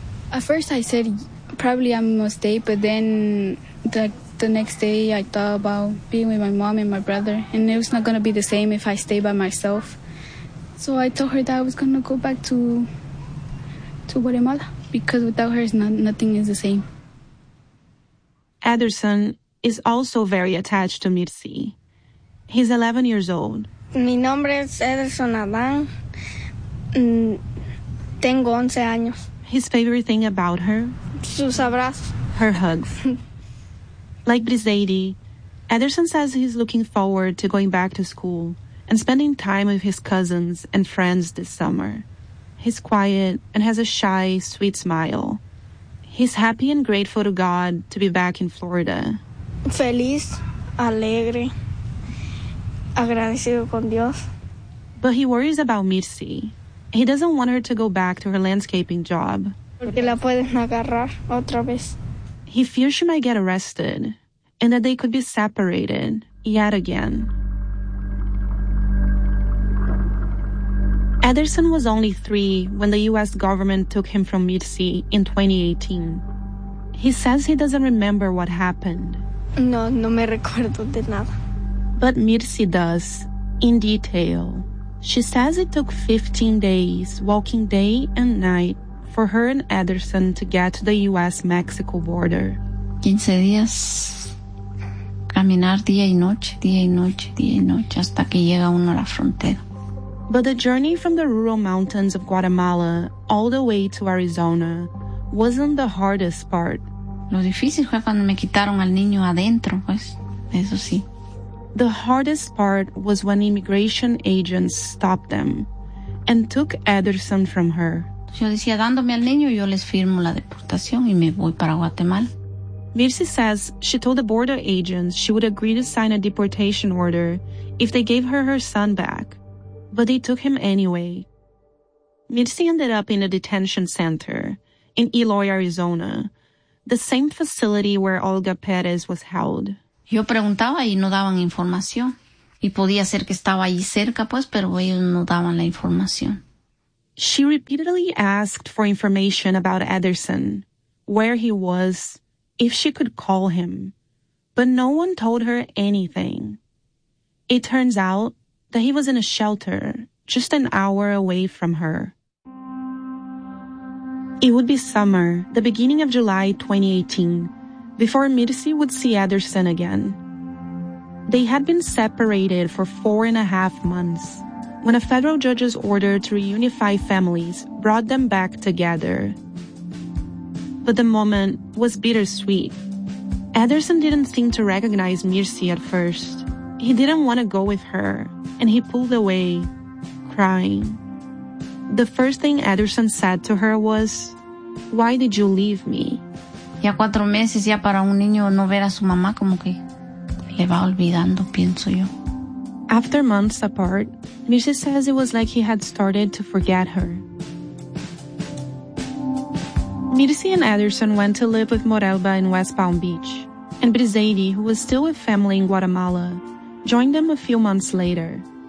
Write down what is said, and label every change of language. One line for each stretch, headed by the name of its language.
English: At first I said probably I'm going to stay, but then the next day, I thought about being with my mom and my brother, and it was not going to be the same if I stay by myself. So I told her that I was going to go back to Guatemala, because without her, nothing is the same. Ederson is also very attached to Mircy. He's 11 years old.
Spanish: Mi nombre es Ederson Adán. Tengo 11 años.
English: His favorite thing about her?
Spanish: Sus abrazos.
English: Her hugs. Like Brizeidi, Ederson says he's looking forward to going back to school and spending time with his cousins and friends this summer. He's quiet and has a shy, sweet smile. He's happy and grateful to God to be back in Florida.
Spanish: Feliz, alegre, agradecido con Dios.
English: But he worries about Mircy. He doesn't want her to go back to her landscaping job.
Spanish: Porque la pueden agarrar otra vez.
English: He fears she might get arrested and that they could be separated yet again. Ederson was only 3 when the U.S. government took him from Mircy in 2018. He says he doesn't remember what happened.
Spanish: No me recuerdo de nada.
English: But Mircy does, in detail. She says it took 15 days, walking day and night, for her and Ederson to get to the U.S.-Mexico border.
Spanish: 15 días, caminar día y noche, hasta que llega uno a la frontera.
English: But the journey from the rural mountains of Guatemala all the way to Arizona wasn't the hardest part.
Spanish: Lo difícil fue cuando me quitaron al niño adentro, pues, eso sí.
English: The hardest part was when immigration agents stopped them and took Ederson from her.
Spanish: Yo decía, dándome al niño, yo les firmo la deportación y me voy para Guatemala.
English: Mirce says she told the border agents she would agree to sign a deportation order if they gave her her son back, but they took him anyway. Mirce ended up in a detention center in Eloy, Arizona, the same facility where Olga Perez was held.
Spanish: Yo preguntaba y no daban información. Y podía ser que estaba ahí cerca, pues, pero ellos no daban la información.
English: She repeatedly asked for information about Ederson, where he was, if she could call him. But no one told her anything. It turns out that he was in a shelter just an hour away from her. It would be summer, the beginning of July 2018, before Mirce would see Ederson again. They had been separated for 4.5 months when a federal judge's order to reunify families brought them back together. But the moment was bittersweet. Ederson didn't seem to recognize Mirce at first. He didn't want to go with her, and he pulled away, crying. The first thing Ederson said to her was, "Why did you leave me?"
Spanish: Ya 4 meses ya para un niño no ver a su mamá como que le va olvidando, pienso yo.
English: After months apart, Mirce says it was like he had started to forget her. Mirce and Ederson went to live with Morelba in West Palm Beach, and Brizady, who was still with family in Guatemala, joined them a few months later.